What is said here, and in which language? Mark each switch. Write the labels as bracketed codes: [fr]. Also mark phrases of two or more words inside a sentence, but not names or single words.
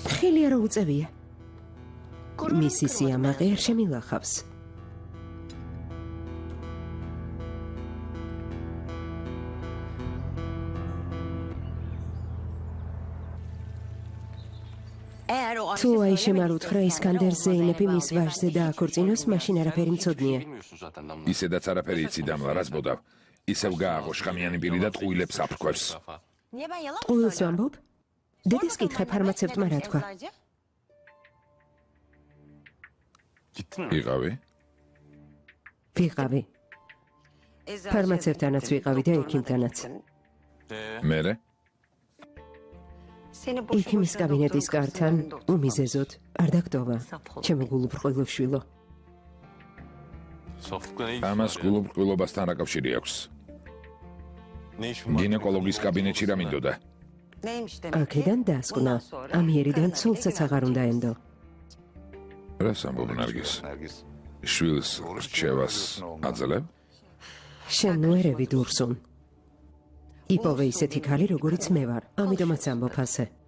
[ka] ხელი არ უწევია მისი სიამაყე არ შემილახავს თუ აიშემ არ უთხრა ისკანდერ ზეინები მის ვაჟზე დააქორწინოს მაშინ არაფერი მცოდნია [tr] Bilmiyorsun zaten damla. [ka] ისედაც არაფერი იცი დამლა რას ბოდავ ისევ გააღო შხამიანი პირი და ტყუილებს აფრქვევს ყუილს ვამბობ დედეს კითხე ფარმაცევტმა რა თქვა [tr] Gittin mi? [ka] იყავი ვიყავი ფარმაცევტანაც ვიყავი და ექიმთანაც მერე ექიმის კაბინეტის კართან უმიზეზოდ არ დაგტოვა ჩემო გულუბრყვილო შვილო [tr] Saflıkla ne ilgisi [ka] ამას [tr] var ya? [ka] გულუბრყვილობასთან რა კავშირი აქვს [tr] Ne işin var? [ka] გინეკოლოგის კაბინეტში რა მინდოდა აქედან დასკვნა ამიერიდან ცოლსაც აღარ უნდა ენდო რას ამბობ ნარგის შვილს რჩევას აძლევ შენ ნუ ერევი დურსუნ იპოვე ისეთი ქალი როგორიც მე ვარ ამიტომაც ამბობ ასე